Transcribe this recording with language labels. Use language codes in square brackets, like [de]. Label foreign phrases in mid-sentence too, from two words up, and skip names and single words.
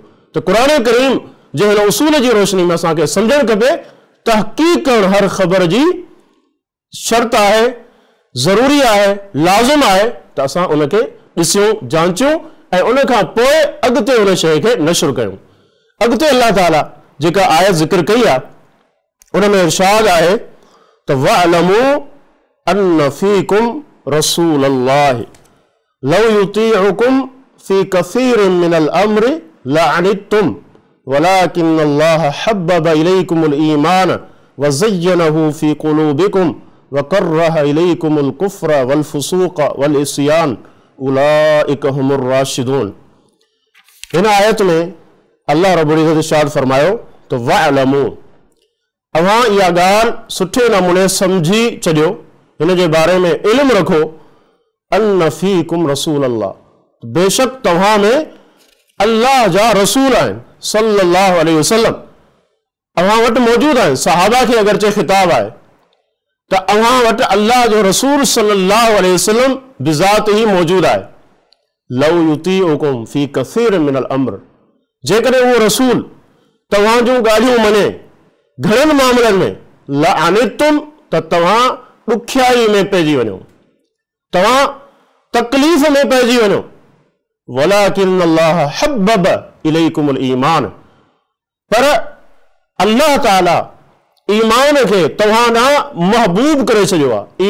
[sd] त क़ुर करीम जे हिन उसूल जी रोशनी में असांखे सम्झणु खपे तहक़ीक़ करणु हर ख़बर जी शर्त आहे, ज़रूरी आहे, लाज़िम आहे त असां उनखे ॾिसूं, जांचूं ऐं उन खां पोइ अॻिते उन शइ खे नशर कयूं। अॻिते अल्लाह ताला जेका आयत ज़िक्र कई आहे उन में इरशाद आहे त [ar] واعلموا أن فيكم رسول الله لو يطيعكم في كثير من الأمر لعنتم ولكن الله حبب إليكم الإيمان وزينه في قلوبكم وكره إليكم الكفر والفسوق والعصيان أولئك هم الراشدون. [sd] इन आयत में अल्लाह रब्बुल इज़्ज़त इरशाद फरमायो तो वअलमू, अवां इहा ॻाल्हि सुठे नमूने सम्झी छॾियो, हिन जे बारे में इल्म रखो, [ar] أن فيكم رسول الله, [sd] बेशक तव्हां में अल्लाह जा रसूल आहिनि [ar] صلى الله عليه وسلم, [sd] अवां वटि मौजूद आहिनि। सहाबा खे अगरचे खिताब आहे त अवां वटि अल्लाह जो रसूल [ar] صلى الله عليه وسلم [sd] बिज़ात ही मौजूद आहे। [ar] لو يطيعكم في كثير من الأمر, [sd] जेकॾहिं उहो रसूल तव्हां जूं ॻाल्हियूं मञे घणनि मामलनि में, लअनित्तुम त तव्हां ॾुखियाई में पइजी वञो, तव्हां तकलीफ़ में पइजी वञो। [ar] ولكن الله حبب إليكم الإيمان, [sd] पर अल्लाह ताला ईमान खे तव्हां ॾांहुं महबूब करे छॾियो आहे।